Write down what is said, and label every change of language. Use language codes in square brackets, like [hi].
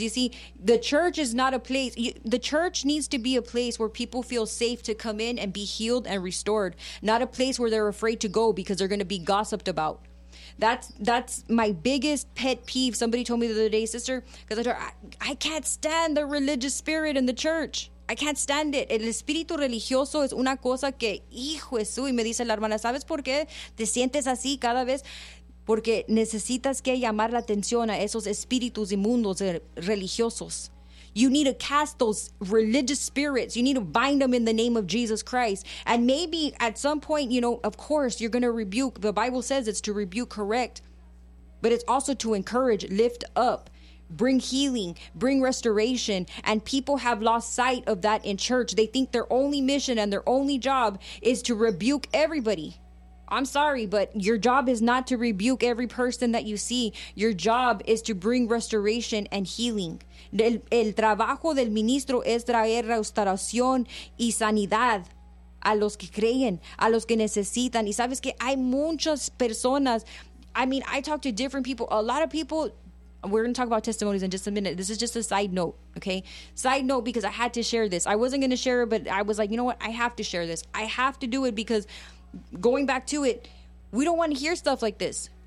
[en] You see, the church is not a place. The church needs to be a place where people feel safe to come in and be healed and restored, not a place where they're afraid to go because they're going to be gossiped about. That's my biggest pet peeve. Somebody told me the other day, sister, because I told her, I can't stand the religious spirit in the church. I can't stand it. [es] El espíritu religioso es una cosa que, hijo Jesús, y me dice la hermana, ¿sabes por qué te sientes así cada vez? Porque necesitas que llamar la atención a esos espíritus inmundos religiosos. [en] You need to cast those religious spirits. You need to bind them in the name of Jesus Christ. And maybe at some point, you know, of course, you're going to rebuke. The Bible says it's to rebuke, correct. But it's also to encourage, lift up. Bring healing, bring restoration. And people have lost sight of that in church. They think their only mission and their only job is to rebuke everybody. I'm sorry, but your job is not to rebuke every person that you see. Your job is to bring restoration and healing. [es] El trabajo del ministro es traer restauración y sanidad a los que creen, a los que necesitan. Y sabes que hay muchas personas. [en] I mean, I talk to different people. A lot of people. We're going to talk about testimonies in just a minute. This is just a side note, okay? Side note, because I had to share this. I wasn't going to share it, but I was like, you know what? I have to share this. I have to do it because going back to it, we don't want to hear stuff like this.